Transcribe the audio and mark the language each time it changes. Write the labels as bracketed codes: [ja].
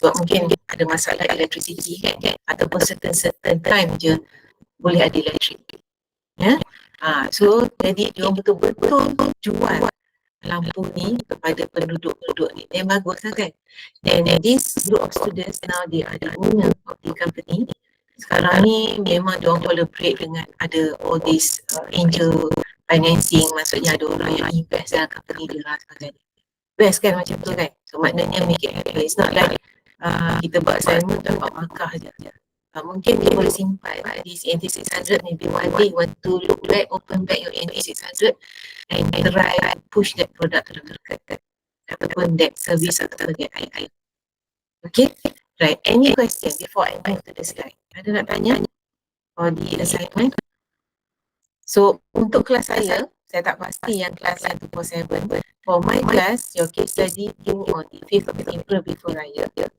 [ms] Sebab mungkin ada masalah electricity kan, ataupun certain time je boleh ada elektrik. Ya. So jadi dia betul-betul jual lampu ni kepada penduduk-penduduk ni. Yang bagus lah kan. [en] Then this group of students now they are the owner of the company. [ms] Sekarang ni memang dia orang collaborate dengan ada [en] all this angel financing, [ms] maksudnya ada orang yang invest dalam company dia lah sebagainya. Best kan macam tu kan. So maknanya [en] make it happen. It's not like [ms] kita buat assignment dan buat markah je. Mungkin dia boleh simpan [en] this ENT600, maybe one day you want to look back, open back your ENT600 and try push that product to the market ataupun that service ataupun that idea. Okay, right. Any question before I move to the slide? [ms] Ada nak tanya [en] for the assignment? [ms] So untuk kelas saya tak pasti yang kelas 147. [en] For my class, your case study due on the 5th of April before Raya.